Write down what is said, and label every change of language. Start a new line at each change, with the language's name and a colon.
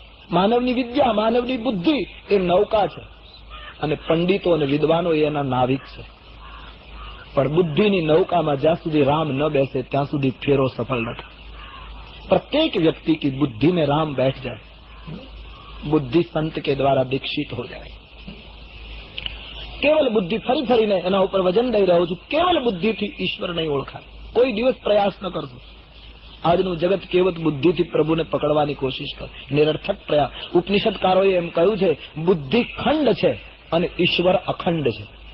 Gujarati: માનવની વિદ્યા, માનવની બુદ્ધિ એ નૌકા છે, અને પંડિતો અને વિદ્વાનો એના નાવિક છે. પણ બુદ્ધિની નૌકામાં જ્યાં સુધી રામ ન બેસે ત્યાં સુધી ફેરો સફળ નથી.
Hindi: प्रत्येक व्यक्ति की बुद्धि में राम बैठ जाए, बुद्धि संत के द्वारा दीक्षित हो जाए.
Gujarati: केवल बुद्धि फरी फरीने एना ઉપર વજન દઈ રહ્યો છું. કેવલ બુદ્ધિથી ઈશ્વર નહીં ઓળખાય. કોઈ દિવસ પ્રયાસ ન કરજો. આજનું જગત કેવત બુદ્ધિથી પ્રભુને પકડવાની કોશિશ કરે, નિરર્થક પ્રયાસ. ઉપનિષદકારોએ એમ કહ્યું છે, બુદ્ધિ ખંડ છે અને ઈશ્વર અખંડ છે.